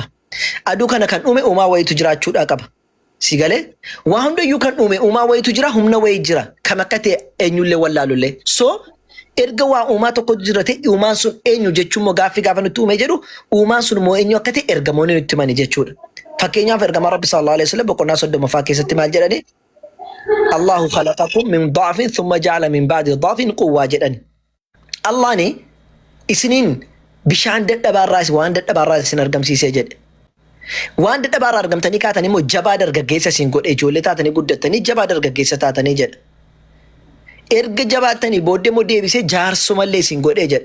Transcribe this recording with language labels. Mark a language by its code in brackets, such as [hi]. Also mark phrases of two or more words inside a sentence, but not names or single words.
[om] Aduu kana kan uume uumaa wayiitu jiraachuudhaa qaba. Sigalee waa hundayyuu kan uume uumaa wayiitu jira humna wayii jira kam akka ta'e eenyullee wallaalullee. So erga waa uumaa tokko jira ta'e uumaan sun eenyu jechuun moo gaaffii gaafa nutti uume jedhu uumaan sun moo eenyu akka ta'e ergamoonni nutti himani jechuudha. Fakkeenyaaf ergamaa Rabbi [ar] صلى الله عليه وسلم [om] boqonnaa 30 keessatti maal jedhani? [ar] الله خلقكم من ضعف ثم جعل من بعد ضعف قوة jedhani. [om] Allahni isiniin bishaan dadhabaarraa waan dadhabaarraa isin argamsiisee jedhe. Waan dadhabaarraa argamtanii kaatanii immoo jabaa dargaggeessa isin godhe ijoollee taatanii guddattanii jabaa dargaggeessa taatanii jedhe. Erga jabaattanii booddee immoo deebisee jaarsumallee isin godhee jedhe.